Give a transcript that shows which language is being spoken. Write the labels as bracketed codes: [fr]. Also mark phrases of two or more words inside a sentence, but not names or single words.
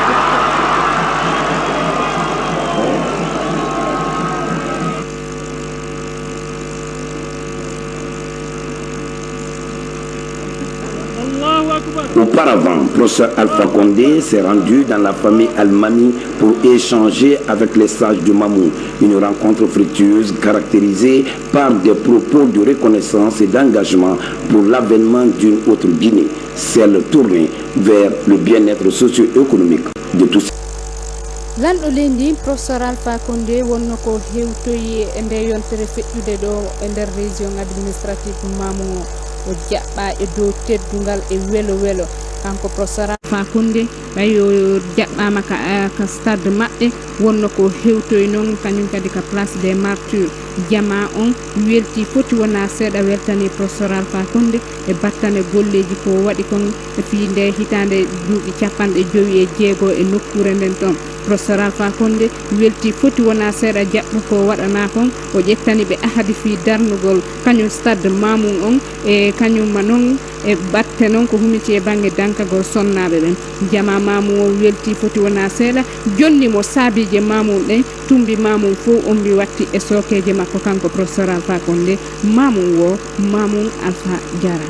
[fr] Auparavant, professeur Alpha Condé s'est rendu dans la famille Almami pour échanger avec les sages de Mamou. Une rencontre fructueuse caractérisée par des propos de reconnaissance et d'engagement pour l'avènement d'une autre Guinée, celle tournée vers le bien-être socio-économique de tous. [ff] Lanɗo lendi professeur Alpha Condé wonno ko hewtoyi e nde yontere feƴƴude ɗo e nder [fr] région administrative [ff] Mamou o jaɓɓa e dow teddungal e welo welo kanko professeur Alpha Condé ɓay yo jaɓɓama ka stade maɓɓe wonno ko hewtoyi noon kañum kadi ka [fr] place des martyrs [ff] jama on welti foti wona seeɗa weltani professeur Alpha Condé e battane golleji ko waɗi kon e fi nde hitande duuɓi 56 e nokkure nden ɗon professeur Alpha Condé welti foti wona seeɗa jaɓɓu ko waɗana kon o ƴettani ɓe ahadi fi darnugol kañum stade Mamou on e kañumma noon e batte noon ko humiti e banggue dankagol sonnaɓe ɓen jama Mamou o welti foti wona seeɗa jonni mo saabije Mamou ɗen tumbi Mamou fo on mbi watti e sokeje makko kanko professeur Alpha Condé Mamou o Mamou Alpha jarama